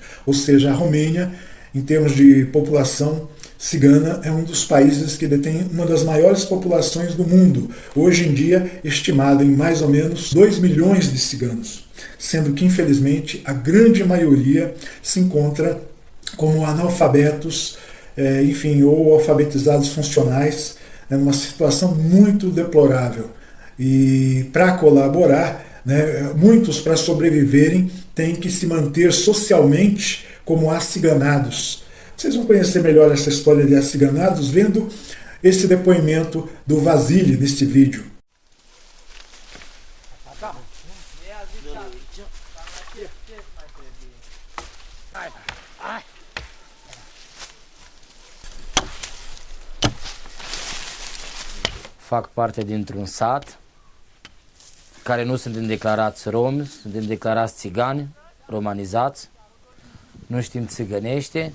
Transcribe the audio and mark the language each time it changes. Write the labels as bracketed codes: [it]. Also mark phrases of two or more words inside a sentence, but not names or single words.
[pt] Ou seja, a Romênia, em termos de população cigana, é um dos países que detém uma das maiores populações do mundo, hoje em dia estimado em mais ou menos 2 milhões de ciganos, sendo que infelizmente a grande maioria se encontra como analfabetos, ou alfabetizados funcionais, numa situação muito deplorável. E para colaborar, muitos, para sobreviverem, têm que se manter socialmente como aciganados. Vocês vão conhecer melhor essa história de aciganados vendo esse depoimento do Vasily neste vídeo. [ro] Fac parte dintr-un sat care nu suntem declarați romi, suntem declarați țigani, romanizați, nu știm țigănește.